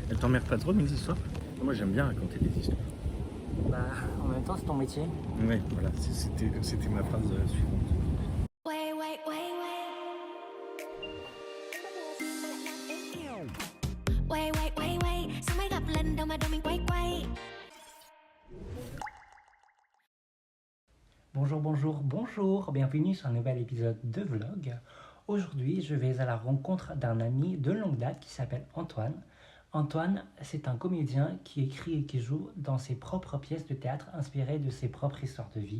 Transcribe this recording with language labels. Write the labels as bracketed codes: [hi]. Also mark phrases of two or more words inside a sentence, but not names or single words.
[fr] Elle t'emmerde pas trop mes histoires? Moi j'aime bien raconter des histoires. Bah, en même temps, c'est ton métier. Oui, voilà, c'était ma phrase suivante. [en] Wait, wait, wait, wait. Wait, wait, wait, wait. [vi] Sao mới gặp lần đầu mà đôi mình quay quay. [fr] Bonjour, bonjour, bonjour. Bienvenue sur un nouvel épisode de vlog. Aujourd'hui, je vais à la rencontre d'un ami de longue date qui s'appelle Antoine. Antoine, c'est un comédien qui écrit et qui joue dans ses propres pièces de théâtre inspirées de ses propres histoires de vie.